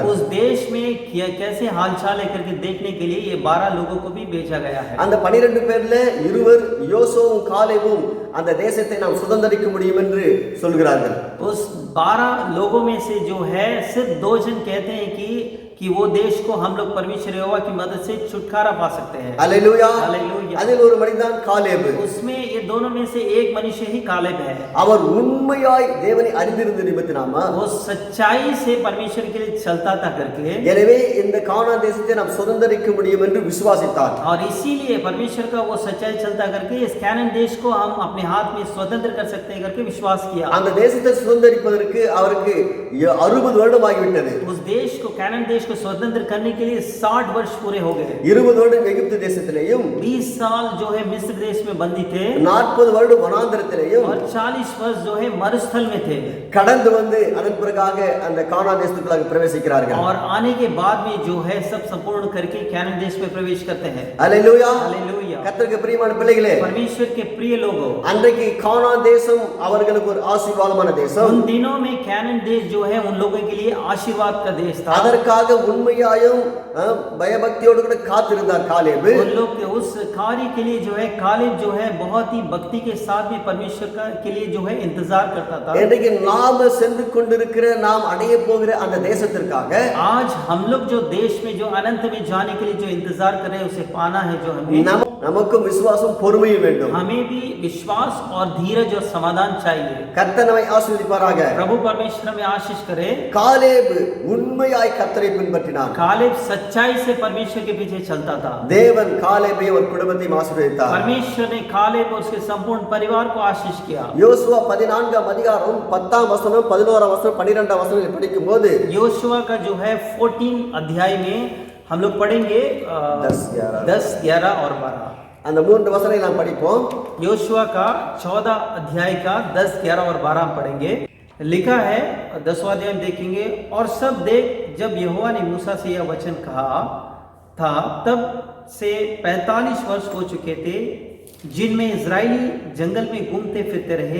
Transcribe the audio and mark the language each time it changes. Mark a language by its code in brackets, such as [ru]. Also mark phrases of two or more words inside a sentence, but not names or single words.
[hi] उस देश में कैसे हालचाल है करके देखने के लिए ये 12 लोगों को भी भेजा गया है। [ta] அந்த 12 பேர்ல இருவர் யோசுவும் காலேபும் அந்த தேசத்தை நாம் சுதந்தரிக்க முடியும் என்று சொல்கிறார்கள். [hi] उस 12 लोगों में से जो है सिर्फ 2 जन कहते हैं कि वो देश को हम लोग परमेश्वर यहोवा की मदद से छुटकारा पा सकते हैं। हालेलुया हालेलुया। [ta] அதில் ஒரு மனிதன் காலேப். [hi] उसमें ये दोनों में से एक मनुष्य ही कालेब है। [ta] அவர் உண்மையாய் தேவனை அறிந்திருந்த நிமித்தனாமா [hi] वो सच्चाई से परमेश्वर के लिए चलता था करके [ta] எனவே இந்த கானான் தேசத்தை நாம் சுதந்தரிக்க முடியும் என்று விசுவாசித்தார். [hi] और इसीलिए परमेश्वर का वो सच्चाई चलता करके इस कैनान देश को हम अपने हाथ में स्वतंत्र कर सकते हैं करके विश्वास किया। [ta] அந்த தேசத்தை சுதந்தரிப்பதற்கு அவருக்கு 60 வருடம் ஆகிவிட்டது. [hi] उस देश को कैनान देश को स्वतंत्र करने के लिए 60 वर्ष पूरे हो गए। [ta] 20 வருடம் எகிப்து தேசத்திலேயும் [hi] 20 साल जो है मिस्र देश में बंदी थे [ta] 40 வருடம் வனாந்தரத்திலேயும் [hi] और 40 वर्ष जो है मरुस्थल में थे। [ta] கடந்து வந்து அதன் பிறகாக அந்த கானான் தேசத்துக்குள்ளாக பிரவேசிக்கிறார்கள். [hi] और आने के बाद में जो है सब संपूर्ण करके कैनान देश में प्रवेश करते हैं। हालेलुया हालेलुया। [ta] கர்த்தருக்கு பிரியமான பிள்ளைகளே, [hi] परमेश्वर के प्रिय लोगों, [ta] அன்றைக்கு கானான் தேசம் அவர்களுக்கு ஒரு ஆசீர்வாதமான தேசம். [hi] उन दिनों में कैनान देश जो है उन लोगों के लिए आशीर्वाद का देश था। [ta] அதற்காக உண்மையாயும் பயபக்தியோடு கூட காத்திருந்தார் காலேப். [hi] उन लोग के उस कार्य के लिए जो है कालेब जो है बहुत ही भक्ति के साथ में परमेश्वर के लिए जो है इंतजार करता था। [ta] இன்றைக்கு நாம் சென்று கொண்டிருக்கிற நாம் அடைய போகிற அந்த தேசத்திற்காக [hi] आज हम लोग जो देश में जो अनंत में जाने के लिए जो इंतजार कर रहे हैं उसे पाना है जो हमें [ta] நமக்கும் விசுவாசம் பொறுமையும் வேண்டும். [hi] हमें भी विश्वास और धीरज और समाधान चाहिए। [ta] கர்த்தர் நம்மை ஆசீர்வதிப்பாராக. [hi] प्रभु परमेश्वर में आशीष करे। [ta] காலேப் உண்மை உண்மையாய் கர்த்தரை பின்பற்றினான். [hi] कालेब सच्चाई से परमेश्वर के पीछे चलता था. [ta] தேவன் காலேபை ஒரு குடும்பத்தை ஆசீர்வதித்தார். [hi] परमेश्वर ने कालेब और उसके संपूर्ण परिवार को आशीष किया. [ta] யோசுவா 14ஆம் அதிகாரம் 10ஆம் வசனம் 11ஆம் வசனம் 12ஆம் வசனங்களை படிக்கும்போது [hi] योशुआ का जो है 14 अध्याय में हम लोग पढ़ेंगे 10, 11 और 12. [ta] அந்த மூன்று வசனங்களை நாம் படிப்போம். [hi] योशुआ का 14 अध्याय का 10, 11 और 12 हम पढ़ेंगे. लिखा है 10वां अध्याय में देखेंगे, और सब देख जब यहोवा ने मूसा से यह वचन कहा था तब से 45 वर्ष हो चुके थे जिनमें इजराइली जंगल में घूमते फिरते रहे.